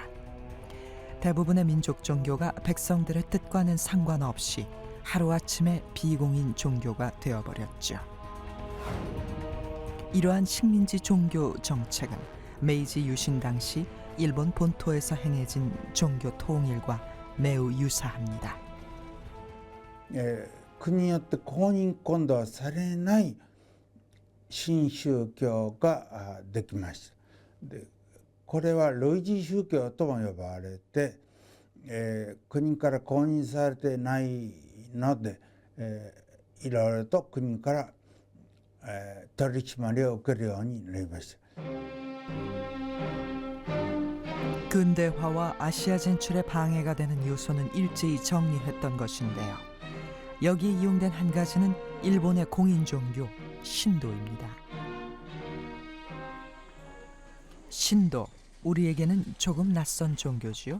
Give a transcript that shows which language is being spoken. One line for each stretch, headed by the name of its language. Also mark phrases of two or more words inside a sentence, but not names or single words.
Korean: 대부분의 민족 종교가 백성들의 뜻과는 상관없이 하루아침에 비공인 종교가 되어버렸죠. 이러한 식민지 종교 정책은 메이지 유신 당시 일본 본토에서 행해진 종교 통일과 매우 유사합니다.
Japanese: 国によって公認混同されない新宗教ができました。でこれは類似宗教とも呼ばれて、国から公認されてないので、いろいろと国から取り締まりを受けるようになりました。
Korean: 근대화와 아시아 진출에 방해가 되는 요소는 일제히 정리했던 것인데요. 여기에 이용된 한 가지는 일본의 공인 종교 신도입니다. 신도, 우리에게는 조금 낯선 종교지요.